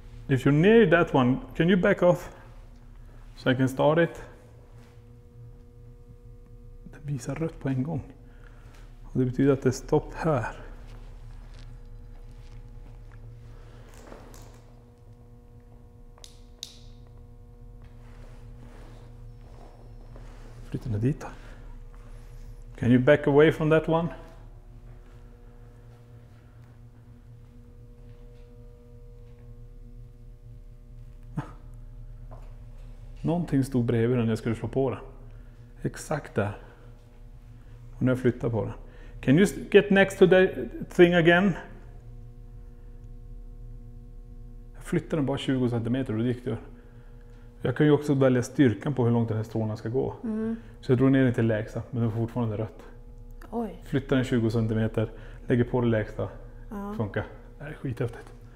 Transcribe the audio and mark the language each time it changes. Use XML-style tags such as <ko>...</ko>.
<en>If you're near that one, can you back off? So I can start it.</en> <sv>Den visar rött på en gång. Och det betyder att det är stopp här. Flytta ner dit då.</sv> <en>Can you back away from that one?</en> <sv>Någonting stod bredvid den när jag skulle slå på den. Exakt där. Och nu har jag flyttat på den.</sv> <en>Can you get next to the thing again?</en> <sv>Jag flyttade den bara 20 cm och det gick det. Jag kan ju också välja styrkan på hur långt den här strålen ska gå. Så jag drog ner den till lägsta, men den var fortfarande rött. Oj. Flyttar den 20 cm, lägger på det lägsta. Funkar. Det här är skithäftigt.</sv>